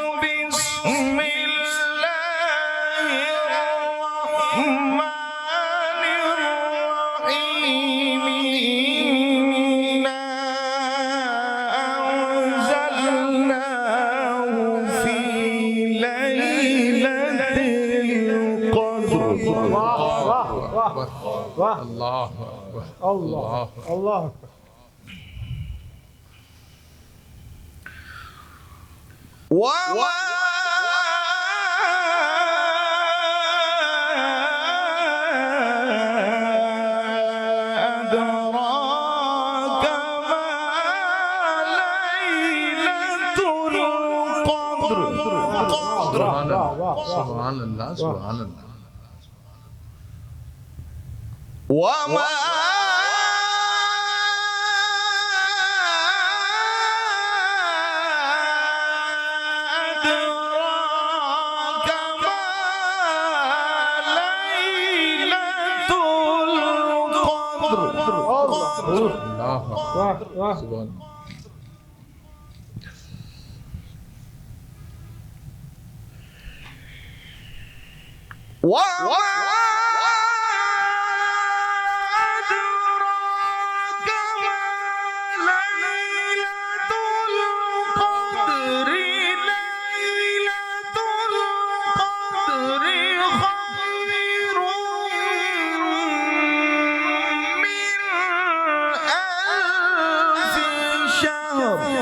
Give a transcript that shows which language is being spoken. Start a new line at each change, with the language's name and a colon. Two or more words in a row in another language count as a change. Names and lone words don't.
Arabic: بسم الله الرحمن الرحيم. إنا أنزلناه في ليلة القدر.
Urdu: واہ واہ واہ واہ.
Arabic: اللہ اکبر اللہ اللہ اکبر. وما أدراك ما ليلة القدر سبحان اللہ سبحان اللہ سبحان اللہ وما أدراك ما ليلة القدر اللہ
Urdu: واہ واہ
Arabic: سبحان وما أدراك ما ليلة القدر ليلة القدر خير من ألف شهر